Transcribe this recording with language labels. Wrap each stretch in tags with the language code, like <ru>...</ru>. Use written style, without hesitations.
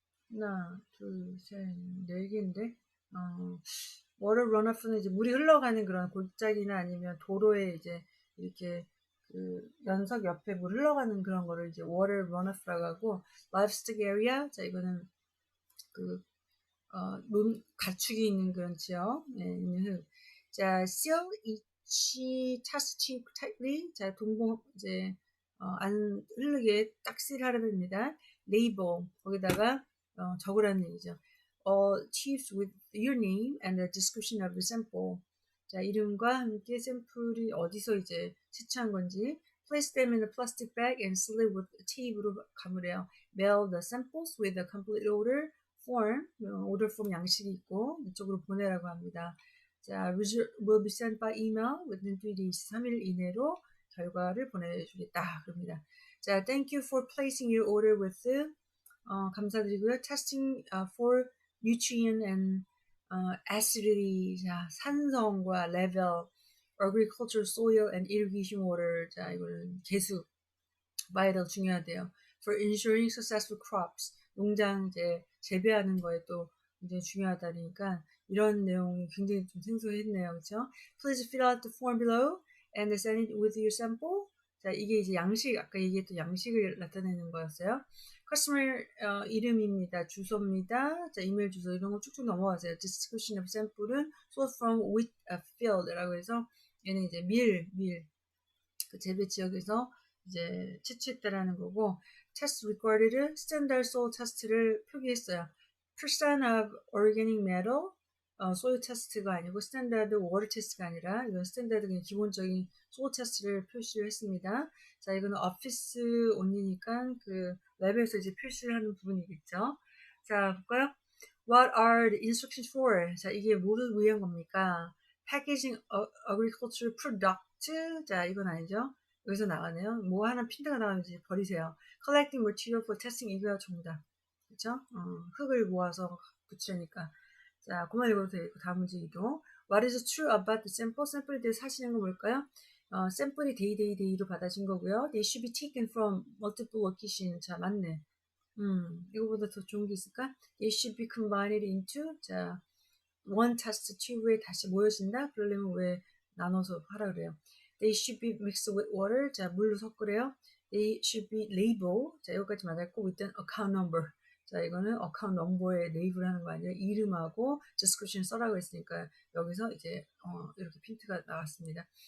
<ko>하나, 둘, 셋, 4개인데. water runoff는 이제 물이 흘러가는 그런 골짜기나 아니면 도로에 이제 이렇게 그 연석 옆에 물 흘러가는 그런 거를 이제 water runoff라고 하고, livestock area, 자, 이거는 그 가축이 있는 그런 지역, 네, 있는 흙.</ko> <en>자, seal each test tube tightly.</en> <ko>자, 동봉 이제 안 흐르게 딱 실하랍니다. label, 거기다가 적으라는 얘기죠.</ko> <en>all tubes with your name and a description of the sample.</en> <ko>자, 이름과 함께 샘플이 어디서 이제 채취한 건지.</ko> <en>place them in a plastic bag and seal it with tape으로</en> <ko>감으래요.</ko> <en>mail the samples with a complete order form, order form</en> <ko>양식이 있고 이쪽으로 보내라고 합니다.</ko> <en>자, result will be sent by email within 3 days.</en> <ko>3일 이내로 결과를 보내주겠다. 그럽니다.</ko> <en>자, thank you for placing your order with</en> <ko>감사드리고요.</ko> <en>testing for nutrient and acidity. 자, 산성과 level, agricultural soil and irrigation water.</en> <ko>자, 이거는 개수, vital 중요하대요.</ko> <en>for ensuring successful crops.</en> <ko>농장 이제 재배하는 거에 또 굉장히 중요하다니까 이런 내용이 굉장히 좀 생소했네요. 그렇죠?</ko> <en>Please fill out the form below and send it with your sample.</en> <ko>자, 이게 이제 양식, 아까 얘기했던 양식을 나타내는 거였어요. customer 이름입니다. 주소입니다. 자, 이메일 주소 이런 거 쭉쭉 넘어가세요. description of sample은</ko> <en>sourced from wheat field</en> <ko>라고 해서 얘는 이제 그 재배 지역에서 이제 채취했다라는 거고, test recorded standard soil test를 표기했어요. percent of organic matter, soil test가 아니고 standard water test가 아니라 이건 standard 그냥 기본적인 soil test를 표시를 했습니다. 자, 이거는 office only니까 그 랩에서 이제 표시를 하는 부분이겠죠. 자, 볼까요?</ko> <en>What are the instructions for?</en> <ko>자, 이게 뭐를 위한 겁니까?</ko> <en>Packaging agricultural product.</en> <ko>자, 이건 아니죠. 여기서 나가네요. 뭐 하나 핀트가 나가면 이제 버리세요.</ko> <en>Collecting material for testing.</en> <ko>이거야 정답. 그쵸? 흙을 모아서 붙이려니까. 자, 그만 읽어도 되고, 다음 문제 이동.</ko> <en>What is true about the sample?</en> <ko>샘플에 대해 사실인 건 뭘까요? 샘플이 데이로 받아진 거고요.</ko> <en>They should be taken from multiple locations.</en> <ko>자, 맞네. 이거보다 더 좋은 게 있을까?</ko> <en>They should be combined into.</en> <ko>자, one test tube에 다시 모여진다? 그러려면 왜 나눠서 하라 그래요?</ko> <en>They should be mixed with water.</en> <ko>자, 물로 섞으래요.</ko> <en>They should be labeled.</en> <ko>자, 여기까지 맞았고,</ko> <en>with an account number.</en> <ko>자, 이거는 account number에 레이블 하는 거 아니라 이름하고 description 써라고 했으니까 여기서 이제 이렇게 핀트가 나왔습니다.</ko>